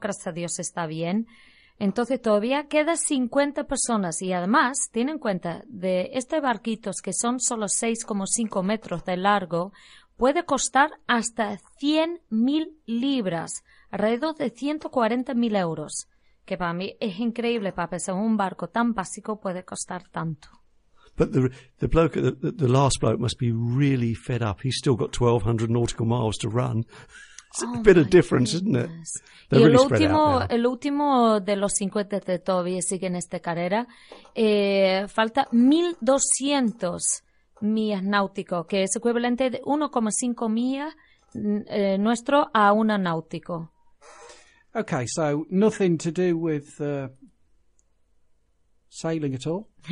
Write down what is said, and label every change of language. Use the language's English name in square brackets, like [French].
[Spanish] Gracias a Dios está bien. Entonces todavía queda 50 personas y además tienen en cuenta de estos barquitos que son solo 6,5 metros de largo puede costar hasta 100.000 libras, alrededor de 140.000 euros, que para mí es increíble para pensar un barco tan básico puede costar tanto. [English] But the bloke, the last bloke must be really fed up. He's still got 1,200 nautical miles to run. It's a bit of difference, goodness. Isn't it? [Spanish] Y el último, de los 50 que todavía sigue en esta carrera, falta 1.200 millas náuticos, que es equivalente de 1,5 millas nuestro a una náutico. [English] Okay, so nothing to do with sailing at all.